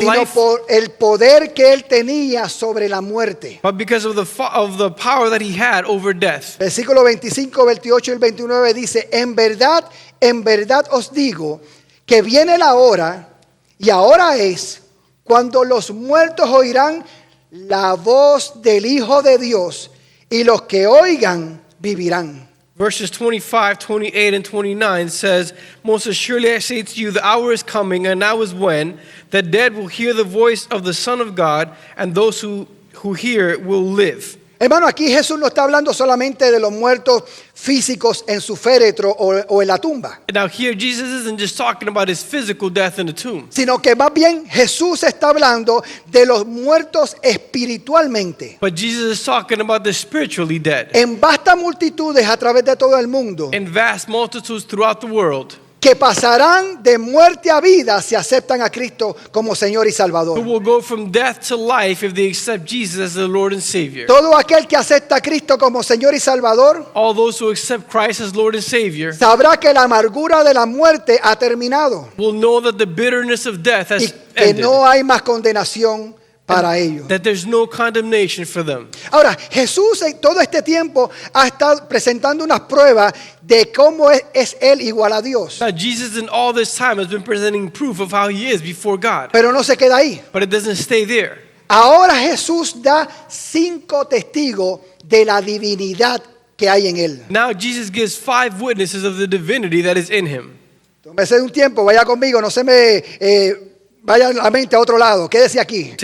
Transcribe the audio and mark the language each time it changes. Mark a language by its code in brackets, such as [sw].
[es] sino [en] life, [es] por el poder que él tenía sobre la muerte. [en] but because of the power that he had over death. [es] Versículo 25, 28 y el 29 dice, en verdad os digo que viene la hora, y ahora es, cuando los muertos oirán la voz del Hijo de Dios, y los que oigan vivirán. [en] Verses 25, 28, and 29 says, most assuredly I say to you, the hour is coming, and now is when the dead will hear the voice of the Son of God, and those who hear it will live. [es] Hermano, aquí Jesús no está hablando solamente de los muertos físicos en su féretro o en la tumba, [en] Now here, Jesus isn't just talking about his physical death in the tomb, [es] sino que más bien Jesús está hablando de los muertos espiritualmente. [en] but Jesus is talking about the spiritually dead. [es] En vastas multitudes a través de todo el mundo, [en] In vast multitudes throughout the world, [es] que pasarán de muerte a vida si aceptan a Cristo como Señor y [en] who [es] Salvador. [en] will go from death to life if they accept Jesus as their Lord and Savior. [es] Todo aquel que acepta a Cristo como Señor y Salvador [en] All those who accept Christ as Lord and Savior [es] sabrá que la amargura de la muerte ha terminado [en] will know that the bitterness of death [es] y [en] has [es] que [en] ended, [es] no hay más condenación para ellos. [en] that there's no condemnation for them. [es] Ahora, Jesús en todo este tiempo ha estado presentando unas pruebas de cómo es Él igual a Dios. [en] Now, Jesus in all this time has been presenting proof of how he is before God, [es] Pero no se queda ahí. [en] but it doesn't stay there. [es] Ahora Jesús da 5 testigos de la divinidad que hay en Él. [en] Now Jesus gives 5 witnesses of the divinity that is in him. [es] Tómese un tiempo, vaya conmigo, no se me vaya la mente a otro lado, quédese aquí.